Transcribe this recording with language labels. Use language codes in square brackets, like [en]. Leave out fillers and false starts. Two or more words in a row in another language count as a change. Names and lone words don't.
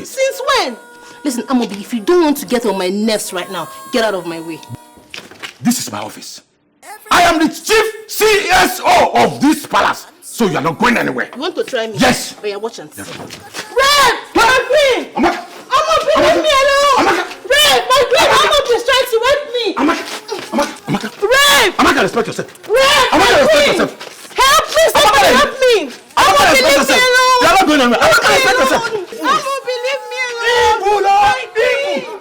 [en] Since when? Listen, Amobi, if you don't want to get on my nerves right now, get out of my way. This is my office. I am the chief CSO of this palace. So you are not going anywhere. You want to try me? Yes. Oh, yeah, watch and see. Yes. Red! My queen! Amaka! Amobi, leave me alone! Amaka! Red! My queen! Amobi is trying to wake me! Amaka! Red! Amaka, respect yourself. Red! Amaka, respect yourself. Help! Please, somebody help me! Amaka, Amobi, respect leave me yourself. alone! You are not going anywhere. Amaka, respect yourself. Amobi, leave me alone!